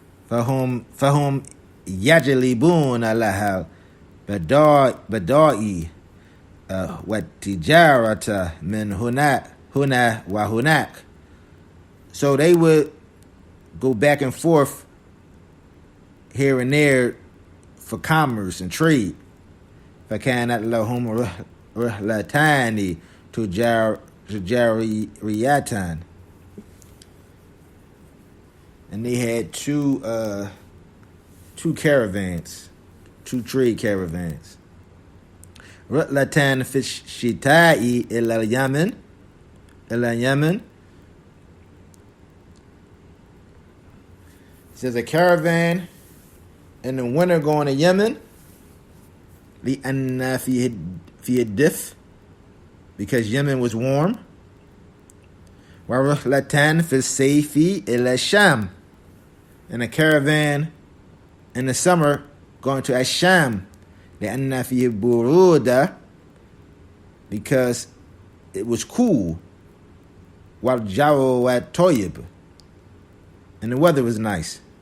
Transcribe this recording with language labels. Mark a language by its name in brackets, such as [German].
[Arabic] فهم يجلبون لها بدائي والتجارة من هنا وهناك. [English] So they would go back and forth here and there for commerce and trade. [Arabic] فكانت لهم رحلتان تجاريتان. [English] And they had two caravans, two trade caravans. [Arabic] رحلتان في الشتاء إلى اليمن. [English] It says a caravan in the winter going to Yemen. [Arabic] لأن فيه الدفء, [English] because Yemen was warm. [Arabic] ورحلتان في الصيف إلى الشام. [English] And a caravan in the summer going to Asham. [Arabic] لأن فيه برودة, [English] because it was cool. [Arabic] والجو طيب, [English] and the weather was nice.